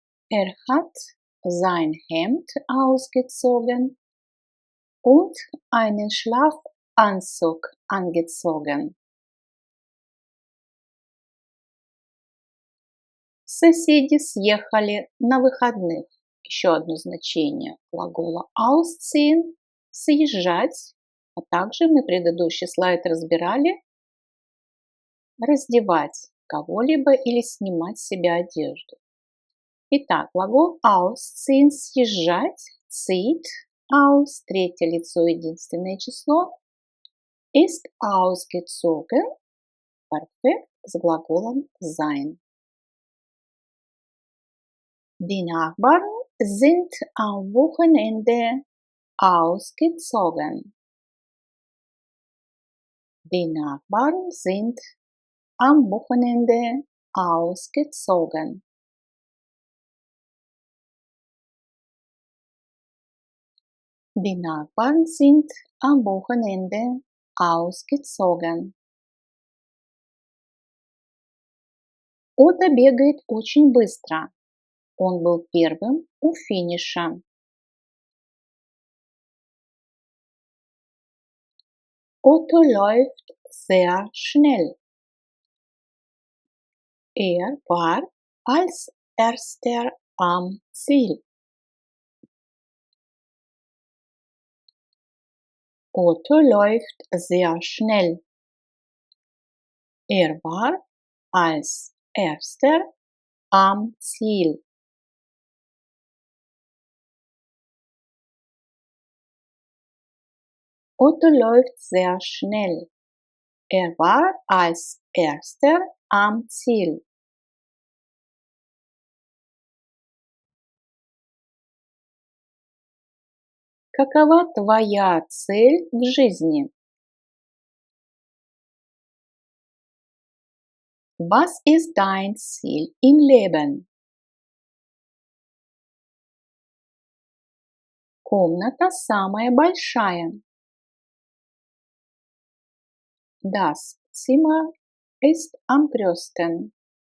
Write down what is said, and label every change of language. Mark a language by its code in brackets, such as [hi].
[de] Er hat sein Hemd ausgezogen und einen Schlafanzug angezogen. [ru] Соседи съехали на выходных. Еще одно значение глагола ausziehen – съезжать, а также мы предыдущий слайд разбирали раздевать кого-либо или снимать с себя одежду. Итак, глагол ausziehen – съезжать, zieht, aus, третье лицо, единственное число, [de] ist ausgezogen, [ru] perfekt с глаголом sein. [de] Die Nachbarn sind am Wochenende ausgezogen. Die Nachbarn sind am Wochenende ausgezogen. Die Nachbarn sind am Wochenende ausgezogen. [ru] Отто бегает очень быстро. Он был первым у финиша. [de] Otto läuft sehr schnell. Er war als erster am Ziel. Otto läuft sehr schnell. Er war als erster am Ziel. Otto läuft sehr schnell. Er war als erster am Ziel. [ru] Какова твоя цель в жизни? [de] Was ist dein Ziel im Leben? [ru] Комната самая большая. [de] Das Zimmer ist am größten.